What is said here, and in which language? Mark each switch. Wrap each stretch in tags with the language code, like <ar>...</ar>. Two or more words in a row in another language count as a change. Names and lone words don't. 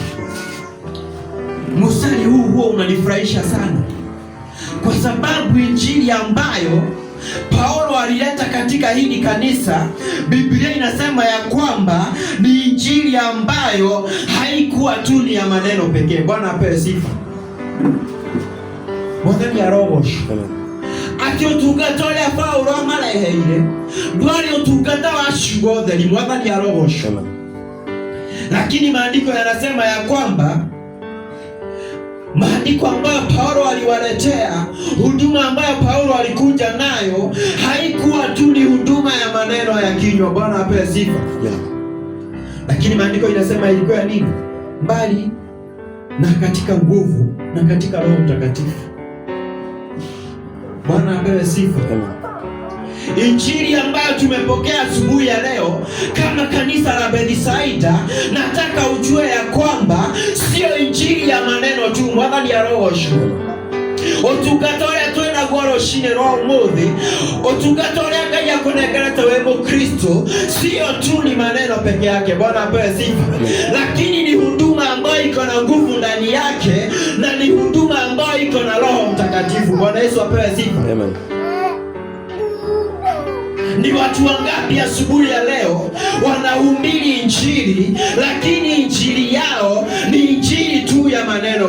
<sw>Mstari huu unanifurahisha sana, kwa sababu injili ambayo Paulo alileta katika hili kanisa, Biblia inasema ya kwamba ni injili ambayo haikuwa tu ni ya maneno pekee. Bwana apewe sifa.</sw> <ki>Mwathani arogocwo. Ati utungata uria Paulo amareheire ndwari utungata wa ciugo theri. Mwathani arogocwo.</ki> <sw>Lakini maandiko yanasema ya kwamba maandiko ambayo Paulo aliwaletea, huduma ambayo Paulo alikuja nayo, haikuwa tu ni huduma ya maneno ya kinywa. Bwana apewe sifa. Lakini maandiko inasema ilikuwa ya nini? Bali na katika nguvu na katika Roho Mtakatifu. Bwana apewe sifa. Injili ambayo tumepokea asubuhi ya leo kama kanisa la Bethsaida, nataka ujue ya kwamba sio injili ya maneno tu.</sw> <ki>Mwathani arogocwo. Otungata ũrĩa twĩna guo rũcinĩ rwa ũmũthĩ, otungata ũrĩa Ngai akũnengerete wĩ Mũkristo,</ki> <sw>sio tu ni maneno peke yake. Bwana apewe sifa. Lakini ni huduma ambayo iko na nguvu ndani yake, na ni huduma ambayo iko na Roho Mtakatifu. Bwana Yesu apewe sifa. Amen. Ni watu wangapi asubuhi ya leo wanahubiri injili, lakini injili yao ni injili tu ya maneno.</sw>